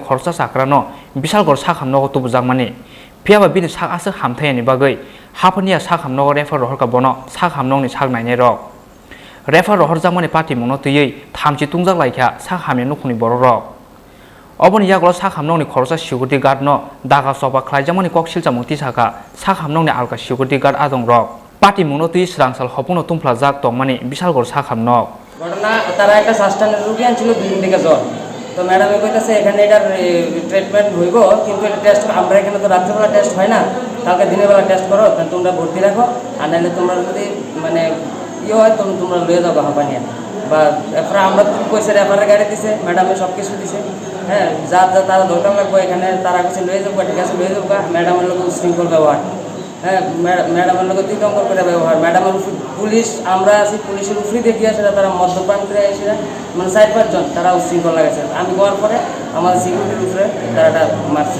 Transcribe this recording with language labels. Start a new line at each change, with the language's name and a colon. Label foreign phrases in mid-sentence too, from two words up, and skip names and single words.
Kok Borok: Koroksa Chakrano Bishalgor Shakhamnogo Tubu Jangmani Piaba bini sak asa hamthayani bagai hapania sak hamno refa rohor ka bono sak hamnongni sak naine rok refa rohor jamani party mungno tuyei thamchi tungjak laikha sak hamya nukuni bororok oboni yaglo sak hamnongni khorsa
English: security guard
Kok Borok: no daga soba khlaijamani koksil chamungti saka sak hamnongni alka
English: security guard
Kok Borok: adong rok party mungno tuyei srangsal hopuno tumphla jak tongmani bishalgor sak hamnok
Bangla: ঘটনা তারা একটা সাস্টেনের রোগী আনছিল দুদিন থেকে জ্বর তো ম্যাডামে কইতাছে এখানে এটার ট্রিটমেন্ট হইব কিন্তু এটা টেস্ট আমরা এখানে তো রাত্রিবেলা টেস্ট হয় না কালকে দিনের বেলা টেস্ট করো তাহলে তোমরা ভর্তি রাখো আর নাহলে তোমরা যদি মানে ইয়ে হয় তখন তোমরা লয়ে যাবো হাঁপানিয়া বা এরপরে আমরা কইছে রেফারের গাড়ি দিছে ম্যাডামে সব কিছু দিছে হ্যাঁ যা যা তারা দরকার লাগবে এখানে তারা কিছু লয়ে যাবো ঠিক আছে লয়ে যাবো ম্যাডামের লোক উশৃঙ্খল ব্যবহার হ্যাঁ ম্যাডামের লোক তিতঙ্কর করে ব্যবহার ম্যাডামের পুলিশ আমরা আছি পুলিশের উপরে দেখিয়ে আসে তারা মদ্যপান করে এসে মানে 4-5 জন তারা উশৃঙ্খল লাগাইছে আমি যাওয়ার পরে আমাদের সিকিউরিটির উপরে তারা মারছে